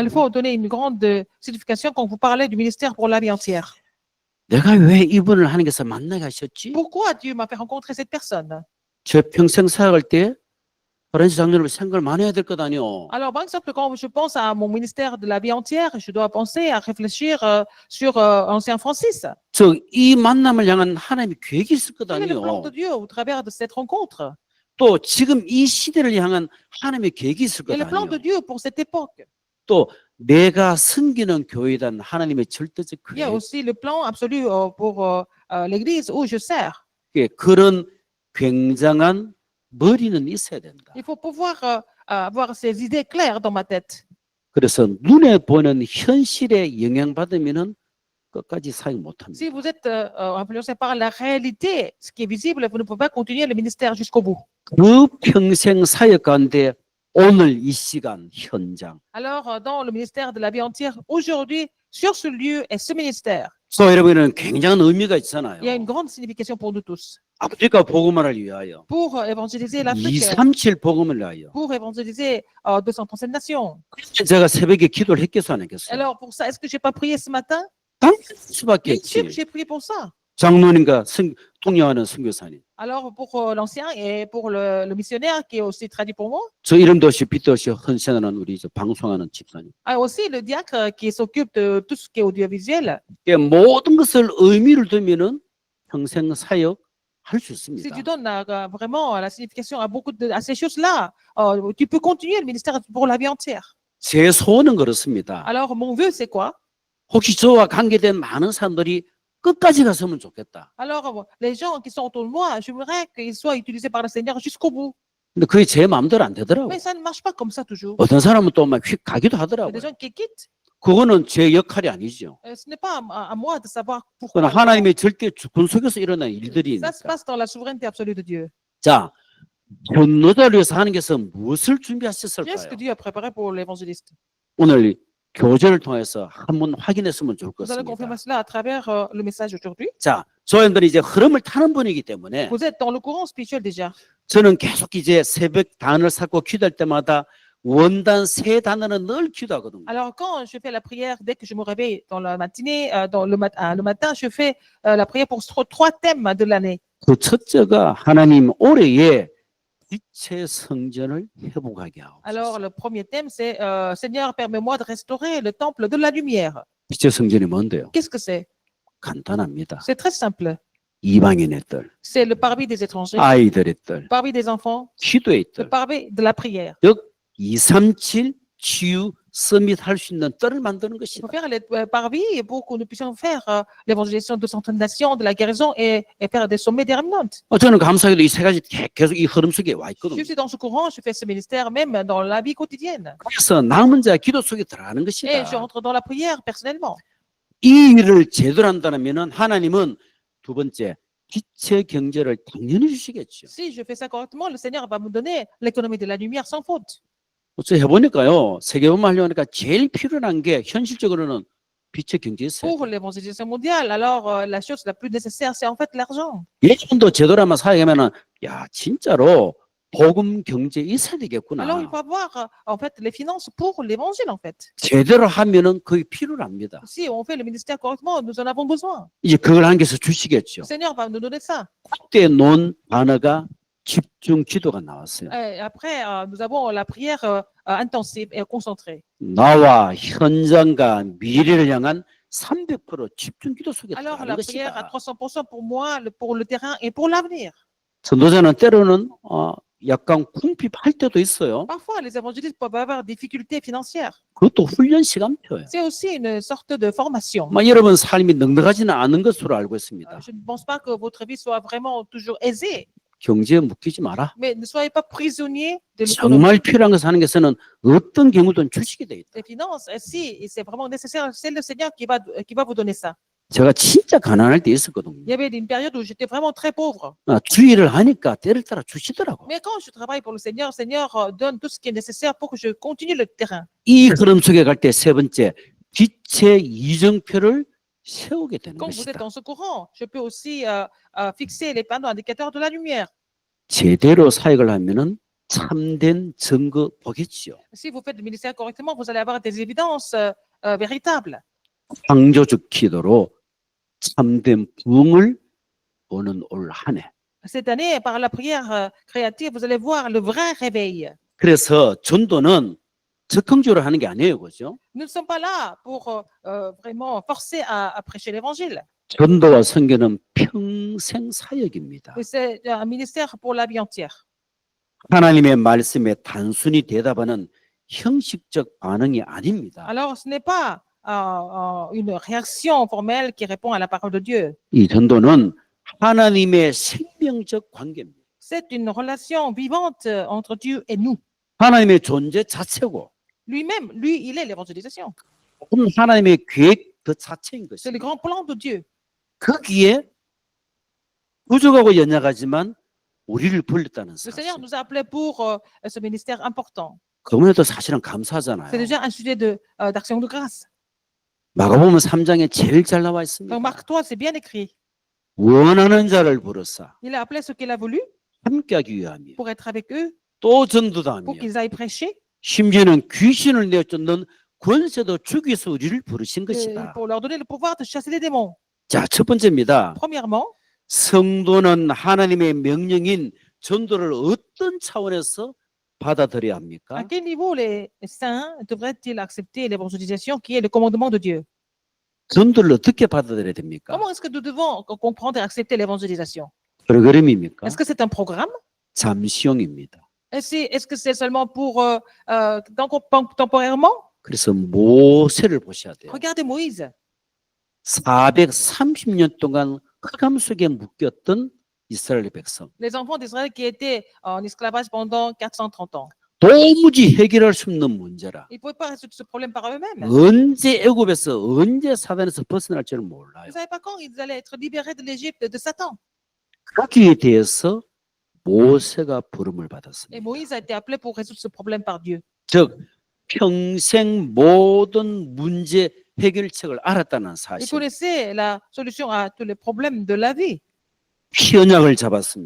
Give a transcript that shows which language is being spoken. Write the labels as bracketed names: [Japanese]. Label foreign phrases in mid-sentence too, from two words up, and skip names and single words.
[French] Il faut donner une grande signification quand vous parlez du ministère pour la vie entière. [Korean] 내가 왜 이분을 하나님께서 만나게 하셨지? [French] Pourquoi Dieu m'a fait rencontrer cette personne? [Korean] 저 평생 사역할 때 브란시 장로를 생각을 많이 해야 될 것 아니요. [French] Alors, par exemple, quand je pense à mon ministère de la vie entière, je dois penser à réfléchir sur Ancien Francis. [Korean] 이 만남을 향한 하나님의 계획이 있을 것 [French] Quel est le plan [Korean] 아니요. [French] de Dieu au travers de cette rencontre? [Korean] 또 지금 이 시대를 향한 하나님의 계획이 있을 [French] Il y a [Korean] 것 [French] le plan de [Korean] 아니요. [French] Dieu pour cette époque. [Korean] 또 내가 섬기는 교회단 하나님의 절대적 [French] Il y a [Korean] 계획. [French] aussi le plan absolu pour l'Église où je sers. [Korean] 그런 굉장한 머리는 있어야 된다. [French] Il faut pouvoir avoir ces idées claires dans ma tête. [Korean] 그래서 눈에 보는 현실에 영향받으면은 끝까지 사역 못합니다. [French] Si vous êtes influencé par la réalité, ce qui est visible, vous ne pouvez pas continuer le ministère jusqu'au bout. [Korean] 그 평생 사역 가운데 오늘 이 시간 현장. [French] Alors, dans le ministère de la vie entière, aujourd'hui, sur ce lieu et ce ministère, [Korean] 그래서 여러분은 굉장한 의미가 있잖아요. [French] il y a une grande signification pour nous tous. [Korean] 아프리카 복음화를 위하여, [French] Pour évangéliser l'Afrique, [Korean] 237 복음을 위하여. [French] pour évangéliser 237 nations. [Korean] 제가 새벽에 기도를 했겠어 안 했겠어요? [French] Alors, pour ça, est-ce que je n'ai pas prié ce matin? [Korean] 당연히 할 수밖에 [French] Bien sûr que [Korean] 없지. [French] j'ai prié pour ça. [Korean] 장로님과 통역하는 선교사님. [French] Alors, pour l'ancien et pour le missionnaire qui est aussi traduit pour moi, [Korean] 저 이름도 없이 빛도 없이 헌신하는 우리 저 방송하는 집사님. [French] aussi le diacre qui s'occupe de tout ce qui est audiovisuel. [Korean] 모든 것을 의미를 두면은 평생 사역 할 수 [French] Si [Korean] 있습니다. [French] tu donnes vraiment la signification à ces choses-là, tu peux continuer le ministère pour la vie entière. [Korean] 제 소원은 그렇습니다. [French] Alors, mon vœu, c'est quoi? [Korean] 혹시 저와 관계된 많은 사람들이 끝까지 갔으면 좋겠다. [French] Alors, les gens qui sont autour de moi, j'aimerais qu'ils soient utilisés par le Seigneur jusqu'au bout. [Korean] 근데 그게 제 마음대로 안 되더라고. [French] Mais ça ne marche pas comme ça toujours. [Korean] 어떤 사람은 또 막 휙 가기도 [French] Il y a des [Korean] 하더라고요. [French] gens qui quittent. [Korean] 그거는 제 역할이 아니죠. [French] Ce n'est pas à moi de savoir pourquoi. [Korean] 그건 하나님의 절대 주권 속에서 일어난 [French] Ça se [Korean] 일들이니까. [French] passe dans la souveraineté absolue de Dieu. [Korean] 자, 전도자를 위해서 하나님께서 무엇을 [French] Qu'est-ce [Korean] 준비하셨을까요? [French] que Dieu a préparé pour l'évangéliste? [Korean] 오늘 교제를 통해서 한번 확인했으면 좋을 것 [French] Vous allez [Korean] 같습니다. [French] confirmer cela à travers le message aujourd'hui. [Korean] 자, 저희들이 이제 흐름을 타는 분이기 때문에 [French] Vous êtes dans le courant spirituel déjà. [Korean] 저는 계속 이제 새벽 단을 쌓고 기도할 때마다 원단 세 단어는 늘 기도하거든요. [French] Alors, quand je fais la prière, dès que je me réveille dans la matinée, le matin, je fais la prière pour trois thèmes de l'année. [Korean] 그 첫째가 하나님 올해에 빛의 성전을 회복하게 하옵소서. [French] Alors, le premier thème, c'est Seigneur, permets-moi de restaurer le temple de la lumière. [Korean] 빛의 성전이 뭔데요? [French] Qu'est-ce que c'est? [Korean] 간단합니다. [French] C'est très simple. [Korean] 이방인의 뜰, [French] C'est le parvis des étrangers, [Korean] 아이들의 뜰, [French] le parvis des enfants, [Korean] 기도의 [French] le [Korean] 뜰, [French] parvis de la prière. [Korean] 즉 237 치유 서밋 할 수 있는 뜰을 만드는 [French] Il [Korean] 것이다. [French] faut faire les parvis pour que nous puissions faire l'évangélisation de certaines nations, de la guérison et faire des sommets déterminantes. [Korean] 저는 감사하게도 이 세 가지 계속 이 흐름 속에 와 [French] Je [Korean] 있거든요. [French] suis dans ce courant, je fais ce ministère même dans la vie quotidienne. [Korean] 그래서 남은 자 기도 속에 들어가는 [French] Et je [Korean] 것이다. [French] rentre dans la prière personnellement. [Korean] 이 일을 제대로 한다면 하나님은 두 번째 빛의 경제를 당연히 주시겠죠. [French] Si je fais ça correctement, le Seigneur va me donner l'économie de la lumière sans faute. [Korean] 어째 해보니까요, 세계복음화 하려니까 제일 필요한 게 현실적으로는 빛의 경제 있어요. [French] Pour l'évangélisation mondiale, alors la chose la plus nécessaire, c'est en fait l'argent. [Korean] 예전도 제대로만 사역하면은 야 진짜로 복음 경제 있어야 [French] Alors il [Korean] 되겠구나. [French] faut avoir en fait les finances pour l'évangile en fait. [Korean] 제대로 하면은 그게 필요합니다. [French] Si on fait le ministère correctement, nous en avons besoin. [Korean] 이제 그걸 하나님께서 주시겠죠. [French] Le Seigneur va nous donner ça. [Korean] 그때 논 단어가 집중 기도가 나왔어요. [French] Et après, nous avons la prière intensive et concentrée. [Korean] 나와 현장과 미래를 향한 300% 집중 기도 속에 [French] Alors [Korean] 들어가는 [French] la prière à [Korean] 것이다. [French] 300% pour moi, pour le terrain et pour l'avenir. [Korean] 전도자는 때로는 약간 궁핍할 때도 있어요. [French] Parfois, les évangélistes peuvent avoir des difficultés financières. [Korean] 그것도 훈련 시간표예요. [French] C'est aussi une sorte de formation. [Korean] 여러분 삶이 넉넉하지는 않은 것으로 알고 있습니다. [French] Je ne pense pas que votre vie soit vraiment toujours aisée. [Korean] 경제에 묶이지 마라. [French] Mais ne soyez pas prisonniers de l'économie. [Korean] 정말 필요한 것을 하는 것에는 어떤 경우든 주식이 돼 있다. [French] Les finances, si c'est vraiment nécessaire, c'est le Seigneur qui va vous donner ça. [Korean] 제가 진짜 가난할 때 있었거든요. [French] Il y avait une période où j'étais vraiment très pauvre. [Korean] 주의를 하니까 때를 따라 주시더라고. [French] Mais quand je travaille pour le Seigneur donne tout ce qui est nécessaire pour que je continue le terrain. [Korean] 이 흐름 속에 갈 때 세 번째, 빛의 이정표를 세우게 되는 [French] Quand vous êtes [Korean] 것이다. [French] dans ce courant, je peux aussi fixer les panneaux indicateurs de la lumière. [Korean] 제대로 사역을 하면은 참된 증거 보겠지요. [French] Si vous faites le ministère correctement, vous allez avoir des évidences véritables. [Korean] 창조적 기도로 참된 부흥을 보는 올 한 해. [French] Cette année, par la prière créative, vous allez voir le vrai réveil. [Korean] 그래서 전도는 적극적으로 하는 게 아니에요, 그죠? [French] Nous ne sommes pas là pour vraiment forcer à prêcher l'évangile. [Korean] 전도와 선교는 평생 사역입니다. [French] Mais c'est un ministère pour la vie entière. [Korean] 하나님의 말씀에 단순히 대답하는 형식적 반응이 아닙니다. [French] Alors, ce n'est pas une réaction formelle qui répond à la parole de Dieu. [Korean] 이 전도는 하나님의 생명적 관계입니다. [French] C'est une relation vivante entre Dieu et nous. [Korean] 하나님의 존재 자체고 [French] Lui-même, lui, il est l'évangélisation. [Korean] 그건 하나님의 계획 그 자체인 [French] C'est le [Korean] 것입니다. [French] grand plan de Dieu. [Korean] 거기에 부족하고 연약하지만 우리를 불렀다는 [French] Le Seigneur [Korean] 사실. [French] nous a appelés pour ce ministère important. [Korean] 그분에도 사실은 감사하잖아요. [French] C'est déjà un sujet d'action de grâce. [Korean] 마가복음 3장에 제일 잘 나와 [French] Donc, [Korean] 있습니다. [French] Marc 3, c'est bien écrit. [Korean] 원하는 자를 부르사 [French] Il a appelé ce qu'il a voulu [Korean] 함께하기 위함이요. [French] pour être avec eux, [Korean] 또 전도도 하며 [French] pour qu'ils aillent prêcher, [Korean] 심지어는 귀신을 내쫓는 권세도 주기서 우리를 부르신 [French] et [Korean] 것이다. [French] pour leur donner le pouvoir de chasser les démons. [Korean] 자, 첫 번째입니다. [French] Premièrement, [Korean] 성도는 하나님의 명령인 전도를 어떤 차원에서 받아들여야 [French] à [Korean] 합니까? [French] quel niveau les saints devraient-ils accepter l'évangélisation qui est le commandement de Dieu? [Korean] 전도를 어떻게 받아들여야 됩니까? [French] Comment est-ce que nous devons comprendre et accepter l'évangélisation? [Korean] 프로그램입니까? [French] Est-ce que c'est un programme? [Korean] 잠시용입니다. [French] Est-ce que c'est seulement pour temporairement? [Korean] 그래서 모세를 보셔야 돼요. [French] Regardez Moïse. [Korean] 430년 동안 흑암 속에 묶였던 이스라엘 백성. [French] Les enfants d'Israël qui étaient en esclavage pendant 430 ans. [Korean] 도무지 해결할 수 없는 문제라. [French] Ils ne pouvaient pas résoudre ce problème par eux-mêmes. [Korean] 언제 애굽에서 언제 사단에서 벗어날지를 몰라요. [French] Ils ne savaient pas quand ils allaient être libérés de l'Égypte, de Satan. [Korean] 거기에 대해서 모세가 부름을 [French] Et [Korean] 받았습니다. [French] Moïse a été appelé pour résoudre ce problème par Dieu. [Korean] 즉 평생 모든 문제 해결책을 알았다는 [French] Il [Korean] 사실. [French] connaissait la solution à tous les problèmes de la vie. [Korean] 피언약을 잡았습니다.